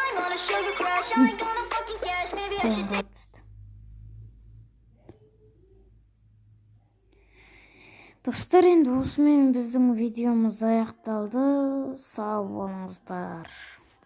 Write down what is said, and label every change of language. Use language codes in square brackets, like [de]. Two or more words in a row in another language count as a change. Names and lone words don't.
[en] want a sugar crush. I ain't gonna fucking cash. Maybe I should take. [kk] Достар, енді осымен біздің видеомыз аяқталды. Сау болыңыздар.